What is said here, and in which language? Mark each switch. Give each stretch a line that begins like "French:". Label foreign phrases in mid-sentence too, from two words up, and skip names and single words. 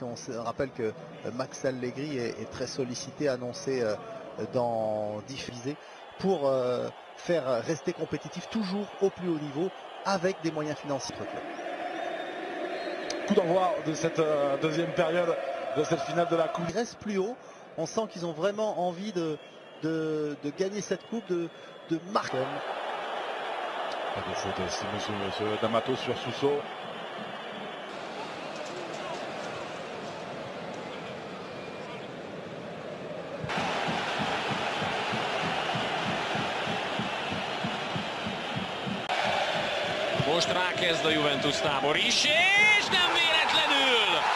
French: On se rappelle que Max Allegri est très sollicité, annoncé dans diffusé pour faire rester compétitif toujours au plus haut niveau avec des moyens financiers. Coup d'envoi de cette deuxième période de cette finale de la Coupe. Ils restent plus haut, on sent qu'ils ont vraiment envie de gagner cette coupe, de marquer. Pas de faute aussi, monsieur D'Amato sur Suso.
Hungarian: Most rákezd a Juventus tábor is, és nem véletlenül!